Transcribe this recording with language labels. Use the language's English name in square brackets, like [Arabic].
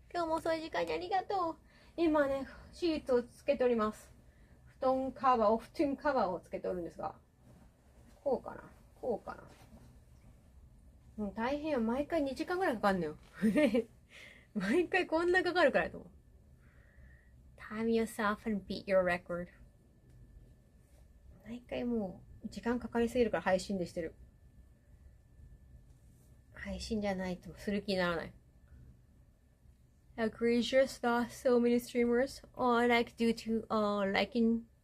[Japanese] 今日も遅い時間にありがとう。今ね、シーツをつけております。布団カバーをつけておるんですが。こうかな。もう大変よ。毎回2時間ぐらいかかんのよ。毎回こんなかかるからと思う。 [English] Time yourself and beat your record. [Japanese] 毎回もう時間かかりすぎるから配信でしてる。配信じゃないとする気にならない。 [English] Egregious that so many streamers are like due to liking.